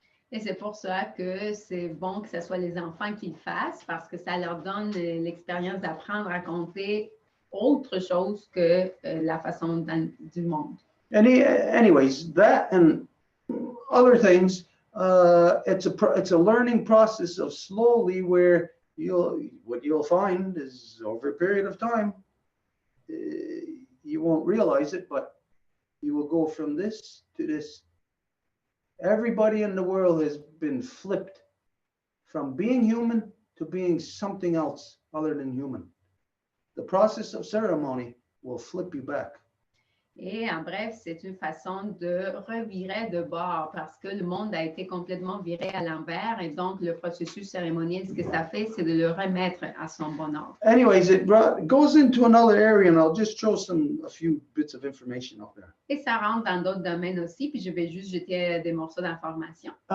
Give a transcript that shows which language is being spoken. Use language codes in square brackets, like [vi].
[fr] Et c'est pour ça que c'est bon que ce soit les enfants qui le fassent, parce que ça leur donne l'expérience d'apprendre à compter autre chose que la façon du monde. [en] Anyways, that and other things, it's a learning process of slowly where what you'll find is over a period of time, you won't realize it, but you will go from this to this. Everybody in the world has been flipped from being human to being something else other than human. The process of ceremony will flip you back. [fr] Et en bref, c'est une façon de revirer de bord parce que le monde a été complètement viré à l'envers et donc le processus cérémoniel, ce que ça fait, c'est de le remettre à son bon ordre. [en] Anyways, it goes into another area, and I'll just throw a few bits of information out there. [fr] Et ça rentre dans d'autres domaines aussi, puis je vais juste jeter des morceaux d'informations.